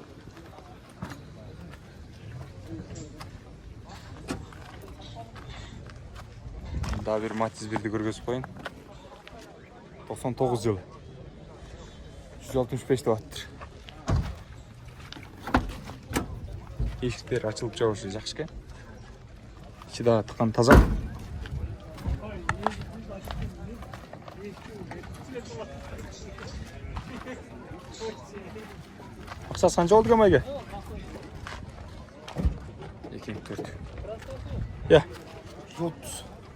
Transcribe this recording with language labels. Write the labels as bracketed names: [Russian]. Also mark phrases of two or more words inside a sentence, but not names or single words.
[Kyrgyz] Daha bir Matиз 1-ді көргөзүп коюн. 99 жылы. 165 ваттыр. Эшиктер ачылып жабышы жакшы экен. Ичи да тыккан таза. [Kazakh] Ақшасы қанша болды екен байке? 204. Я. 130.